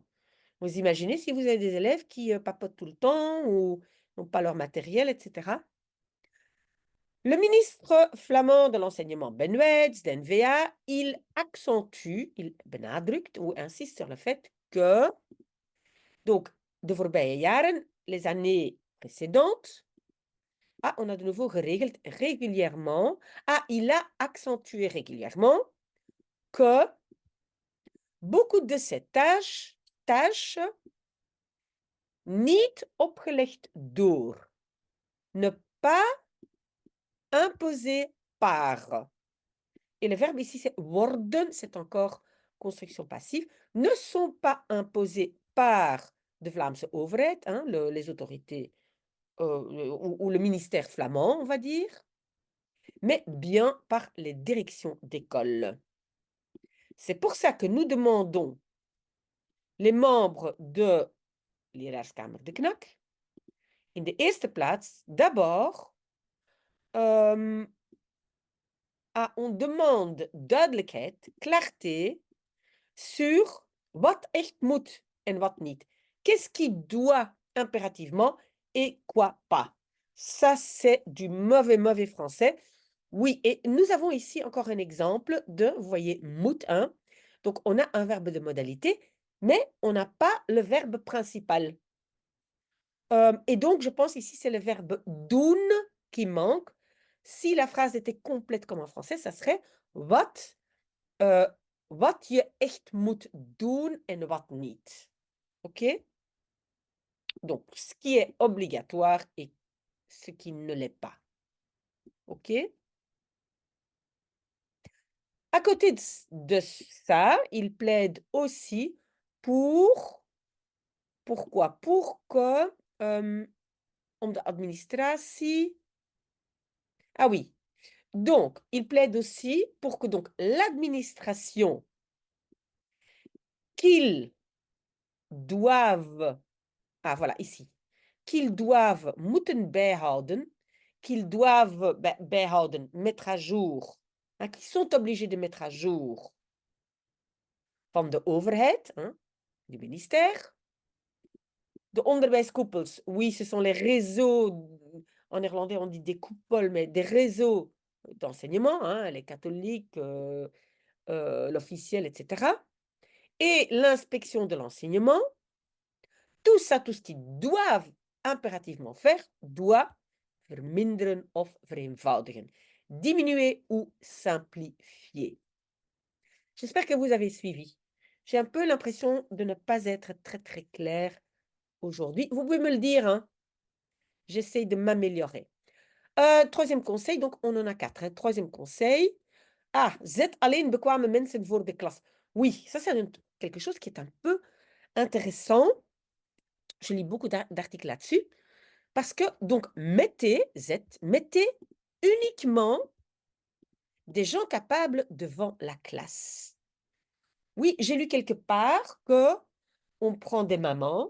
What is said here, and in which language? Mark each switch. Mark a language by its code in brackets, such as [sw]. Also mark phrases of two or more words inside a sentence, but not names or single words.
[fr] Vous imaginez si vous avez des élèves qui, papotent tout le temps ou n'ont pas leur matériel et cetera? Le ministre flamand de l'enseignement Ben Wedge, d'N-VA, il accentue, il benadrukt ou insiste sur le fait que donc [nl] de voorbije jaren, [fr] les années précédentes, on a de nouveau geregeld régulièrement. Il a accentué régulièrement que beaucoup de ces tâches [nl] niet opgelegd door, [fr] ne pas imposées par. Et le verbe ici, c'est worden, c'est encore construction passive, ne sont pas imposées par [nl] de Vlaamse overheid, [fr] hein, les autorités ou le ministère flamand, on va dire, mais bien par les directions d'école. C'est pour ça que nous demandons les membres de Leraarskamer de Knak, [nl] in de eerste plaats, [fr] d'abord, on demande duidelijkheid, clarté, sur [nl] wat echt moet en wat niet. [fr] Qu'est-ce qui doit impérativement et quoi pas? Ça, c'est du mauvais français. Oui, et nous avons ici encore un exemple de, vous voyez, moet, hein? Donc, on a un verbe de modalité, mais on n'a pas le verbe principal. Et donc, je pense ici, c'est le verbe doen qui manque. Si la phrase était complète comme en français, ça serait [nl] wat je echt moet doen en wat niet. [fr] OK? Donc, ce qui est obligatoire et ce qui ne l'est pas. OK? À côté de ça, il plaide aussi pourquoi? Pour que, [nl] om de administratie [fr] ah oui, donc il plaide aussi pour que donc l'administration qu'ils doivent voilà ici, qu'ils doivent [nl] moeten bijhouden, [fr] qu'ils doivent bijhouden, mettre à jour, hein, qu'ils sont obligés de mettre à jour [nl] van de overheid, [fr] hein, du ministère. [nl] De onderwijskoepels, [fr] oui, ce sont les réseaux, en néerlandais on dit des coupoles, mais des réseaux d'enseignement, hein, les catholiques, l'officiel, etc. Et l'inspection de l'enseignement, tout ça, tout ce qu'ils doivent impérativement faire, doit [nl] verminderen of vereenvoudigen. [fr] Diminuer ou simplifier. J'espère que vous avez suivi. J'ai un peu l'impression de ne pas être très, très claire aujourd'hui. Vous pouvez me le dire, hein? J'essaye de m'améliorer. Troisième conseil, donc on en a 4, hein. Troisième conseil. [nl] Zet alleen bekwame mensen voor de klas. [fr] Oui, ça c'est quelque chose qui est un peu intéressant. Je lis beaucoup d'articles là-dessus. Parce que, donc, mettez uniquement des gens capables devant la classe. Oui, j'ai lu quelque part que on prend des mamans.